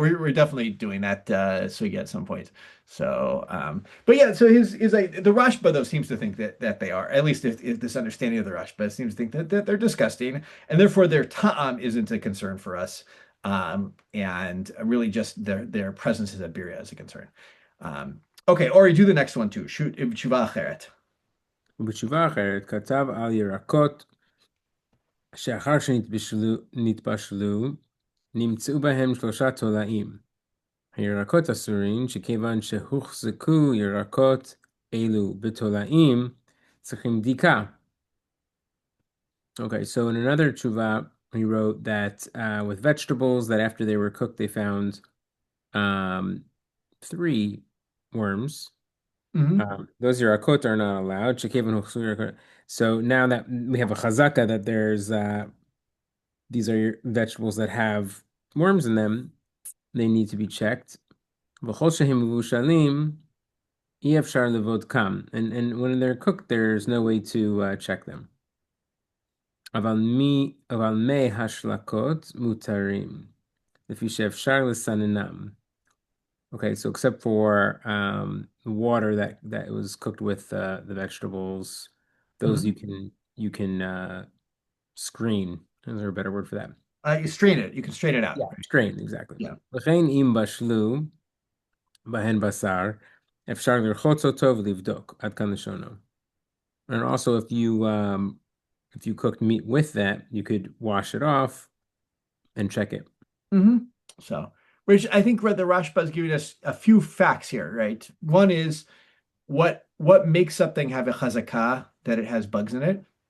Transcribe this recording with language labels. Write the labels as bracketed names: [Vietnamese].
[English] We're definitely doing that so we get some point. So but yeah, so his like the Rashba though seems to think that they are, at least if this understanding of the Rashba seems to think that they're disgusting, and therefore their ta'am isn't a concern for us. And really just their presence as a birya is a concern. Okay, Ori, do the next one too. [Hebrew] Shoot tshuva acheret. ובתשובה אחרת כתב על ירקות שאחר שנתבשלו נמצאו בהם 3 תולעים. הירקות אסורים שכיוון שהוחזקו ירקות אלו בתולעים צריכים בדיקה. [English] Okay, so in another tshuva, he wrote that with vegetables, that after they were cooked, they found 3 worms. Those yarakot are not allowed. So now that we have a chazaka that there's these are vegetables that have worms in them, they need to be checked. And when they're cooked, there's no way to check them. [Hebrew] אבל מי השלקות מותרים, לפי שאפשר לסננם. [English] Okay, so except for water that was cooked with the vegetables, those you can screen. Is there a better word for that? You strain it. You can strain it out. Yeah, strain, exactly. Yeah. [Hebrew] וכן אם בשלו בהן בשר, אפשר לרחוץ אותו ולבדוק. עד כאן לשונו. [English] And also if you cooked meat with that, you could wash it off and check it. So, which I think the Rashba is giving us a few facts here, right? One is what makes something have a chazakah that it has bugs in it?